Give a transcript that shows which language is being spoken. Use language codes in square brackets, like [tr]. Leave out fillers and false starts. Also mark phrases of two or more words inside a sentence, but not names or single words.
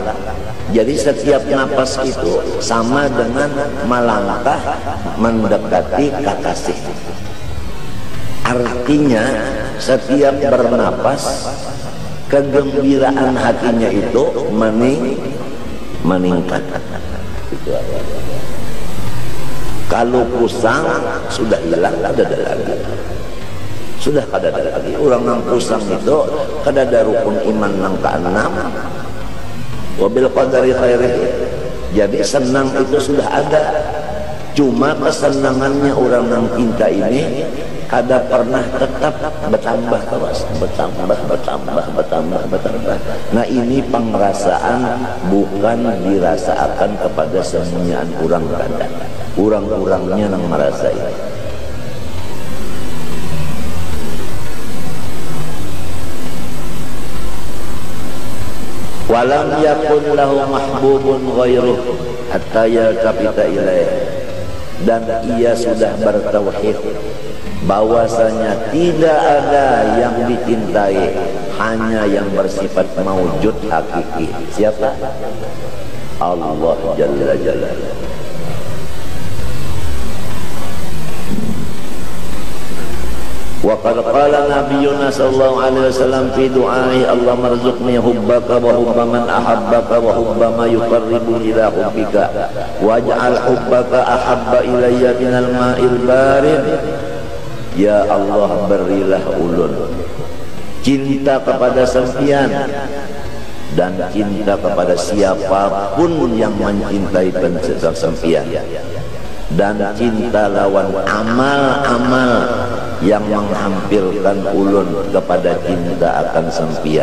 [bjn] Jadi setiap napas itu sama dengan melangkah mendekati kekasih. Artinya setiap bernapas kegembiraan hatinya itu meningkat. Kalau pusang sudah hilang, kada ada lagi. Sudah kada ada lagi. Orang nang pusang itu kada ada rukun iman nang keenam. [ar] وبالقدر خيره. [bjn] Jadi senang itu sudah ada. Cuma kesenangannya orang nang cinta ini kada pernah tetap bertambah terus, bertambah. Nah ini pengrasaan bukan dirasakan kepada semuanya orang kada. Orang-orangnya yang merasa ini. [ar] ولم يكن له محبوب غيره حتى يلتفت إليه. [bjn] Dan ia sudah bertauhid bahwasanya tidak ada yang dicintai, hanya yang bersifat maujud hakiki. Siapa? [ar] الله جل جلاله. وقد قال نبينا صلى الله عليه وسلم في دعاء اللهم ارزقني حبك وحب من أحبك وحب ما يقرب إلى حبك واجعل حبك أحب إلي من الماء البارد. [bjn] Ya Allah, berilah ulun cinta kepada sempian dan cinta kepada siapapun yang mencintai sempian, dan cinta lawan amal-amal yang menghampirkan ulun kepada cinta akan sempian.